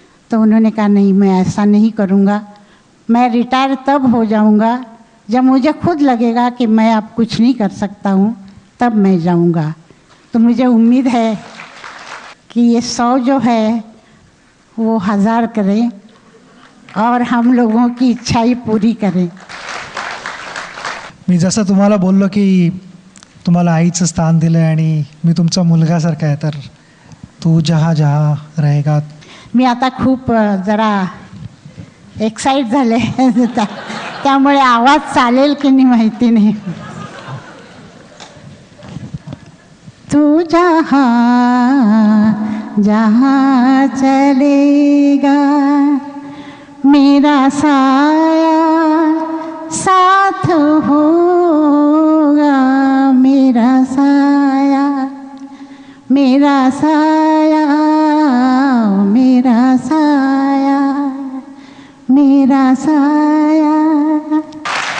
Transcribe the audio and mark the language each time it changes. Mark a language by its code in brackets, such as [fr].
[hi] तो उन्होंने कहा नहीं, मैं ऐसा नहीं करूँगा, मैं रिटायर तब हो जाऊँगा जब मुझे खुद लगेगा कि मैं अब कुछ नहीं कर सकता हूँ, तब मैं जाऊँगा। तो मुझे उम्मीद है कि ये 100 जो है वो 1000 करें और हम लोगों की इच्छाई पूरी करें। [mr] मी जसं तुम्हाला बोललो की तुम्हाला आईचं स्थान दिलं आहे आणि मी तुमचा मुलगासारखा आहे, तर [hi] तू जहाँ जहाँ रहेगा। [mr] मी आता खूप जरा एक्साइट झाले त्यामुळे आवाज चालेल की नाही माहिती नाही। [hi] तू जहाँ जहाँ चलेगा मेरा साया साथ होगा, मेरा साया मेरा साया मेरा साया मेरा साया।